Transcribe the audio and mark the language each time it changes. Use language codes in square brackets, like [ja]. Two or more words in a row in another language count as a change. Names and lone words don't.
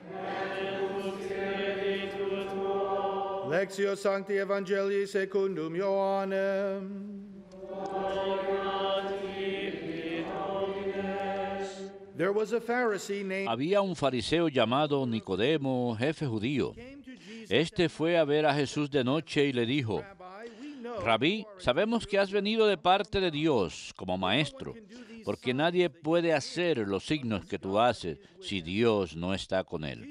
[la] Lectio Sancti Evangelii secundum Ioannem. [en] There was a Pharisee named... [es] Había un fariseo llamado Nicodemo, jefe judío. Este fue a ver a Jesús de noche y le dijo, Rabí, sabemos que has venido de parte de Dios como maestro, porque nadie puede hacer los signos que tú haces si Dios no está con él.